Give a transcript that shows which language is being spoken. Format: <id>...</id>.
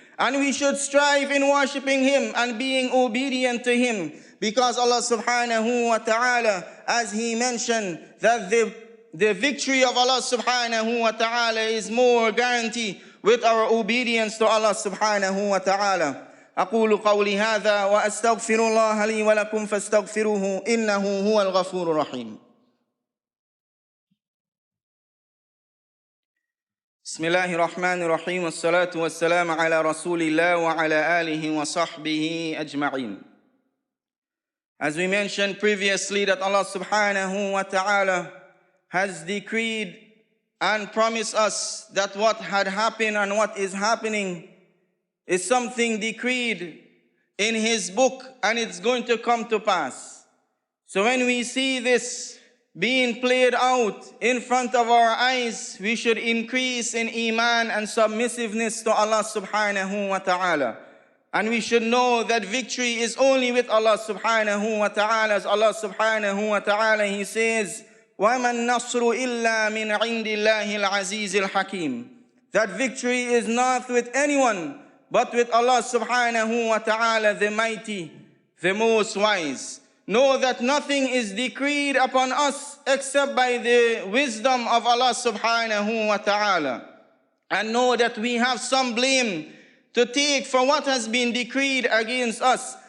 <en>And we should strive in worshiping Him and being obedient to Him, because Allah subhanahu wa ta'ala, as He mentioned, that the victory of Allah subhanahu wa ta'ala is more guaranteed with our obedience to Allah subhanahu wa ta'ala.</en> <ar>أقول قولي هذا وأستغفر الله لي ولكم فاستغفروه إنه هو الغفور الرحيم. بسم الله الرحمن الرحيم والصلاة والسلام على رسول الله وعلى آله وصحبه أجمعين.</ar> <en>As we mentioned previously, that Allah subhanahu wa ta'ala has decreed and promised us that what had happened and what is happening is something decreed in His book, and it's going to come to pass. So when we see this being played out in front of our eyes, we should increase in Iman and submissiveness to Allah subhanahu wa ta'ala. And we should know that victory is only with Allah subhanahu wa ta'ala. As Allah subhanahu wa ta'ala, He says,</en> <ar>وَمَا النَّصْرُ إِلَّا مِنْ عِنْدِ اللَّهِ الْعَزِيزِ الْحَكِيمِ.</ar> <en>That victory is not with anyone, but with Allah subhanahu wa ta'ala, the mighty, the most wise. Know that nothing is decreed upon us except by the wisdom of Allah subhanahu wa ta'ala. And know that we have some blame to take for what has been decreed against us.</en>